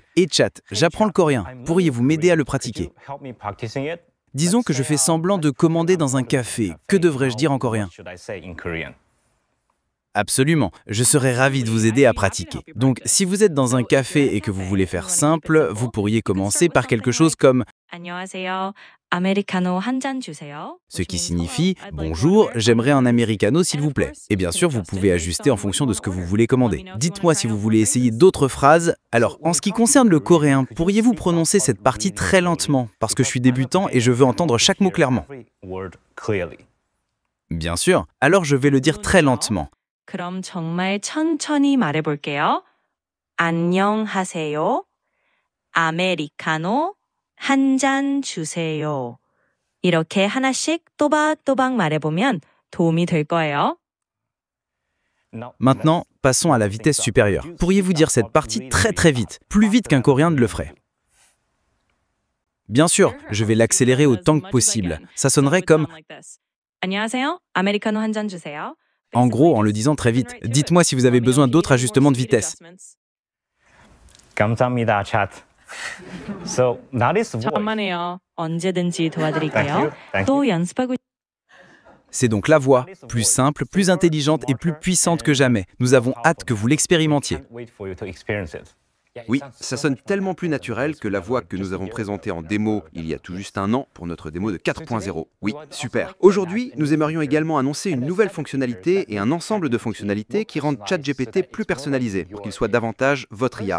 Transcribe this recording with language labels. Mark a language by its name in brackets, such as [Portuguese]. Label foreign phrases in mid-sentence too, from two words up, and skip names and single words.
[French] Et chat, j'apprends le coréen. Pourriez-vous m'aider à le pratiquer? Disons que je fais semblant de commander dans un café. Que devrais-je dire en coréen? Absolument, je serais ravi de vous aider à pratiquer. Donc, si vous êtes dans un café et que vous voulez faire simple, vous pourriez commencer par quelque chose comme [Korean] 안녕하세요. 아메리카노 한 잔 주세요. [French] ce qui signifie « Bonjour, j'aimerais un americano s'il vous plaît ». Et bien sûr, vous pouvez ajuster en fonction de ce que vous voulez commander. Dites-moi si vous voulez essayer d'autres phrases. Alors, en ce qui concerne le coréen, pourriez-vous prononcer cette partie très lentement? Parce que je suis débutant et je veux entendre chaque mot clairement. Bien sûr, alors je vais le dire très lentement. [Korean] 그럼 정말 천천히 말해볼게요. 안녕하세요. 아메리카노 한 잔 주세요. 이렇게 하나씩 또박또박 말해보면 도움이 될 거예요. [French] Maintenant, passons à la vitesse supérieure. Pourriez-vous dire cette partie très vite, plus vite qu'un coréen ne le ferait? Bien sûr, je vais l'accélérer autant que possible. Ça sonnerait comme [Korean] 안녕하세요. 아메리카노 한 잔 주세요. [French] en gros en le disant très vite. Dites-moi si vous avez besoin d'autres ajustements de vitesse. [Korean] 감사합니다, [English] chat. So that is voice. [Korean] 천만에요. 언제든지 도와드릴게요. [English] Thank you. Thank [Korean] 또 연습하고 [French] C'est donc la voix, plus simple, plus intelligente et plus puissante que jamais. Nous avons hâte que vous l'expérimentiez. [English] Wait for you to experience it. [French] Oui, ça sonne tellement plus naturel que la voix que nous avons présentée en démo il y a tout juste un an pour notre démo de 4.0. Oui, super. Aujourd'hui, nous aimerions également annoncer une nouvelle fonctionnalité et un ensemble de fonctionnalités qui rendent ChatGPT plus personnalisé pour qu'il soit davantage votre IA.